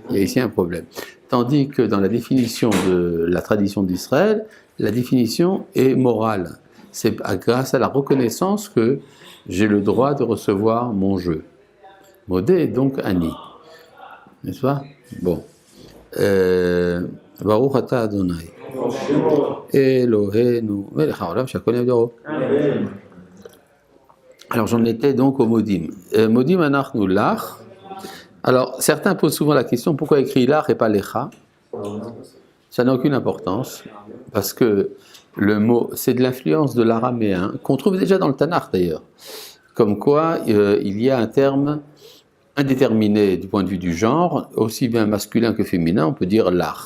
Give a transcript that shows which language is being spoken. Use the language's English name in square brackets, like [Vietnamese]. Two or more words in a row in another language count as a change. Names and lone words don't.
[French] Il y a ici un problème. Tandis que dans la définition de la tradition d'Israël, la définition est morale. C'est grâce à la reconnaissance que j'ai le droit de recevoir mon jeu. Modé, donc Ani. N'est-ce pas? Bon. [Hebrew] ברוך אתה אדוני. אלוהינו מלך העולם שהכל נהיה בדברו. [French] Alors j'en étais donc au Modim. [Hebrew] מודים אנחנו לך. [French] Alors certains posent souvent la question pourquoi écrit lach et pas lecha? Ça n'a aucune importance parce que le mot c'est de l'influence de l'araméen qu'on trouve déjà dans le Tanakh d'ailleurs. Comme quoi il y a un terme indéterminé du point de vue du genre, aussi bien masculin que féminin, on peut dire lach.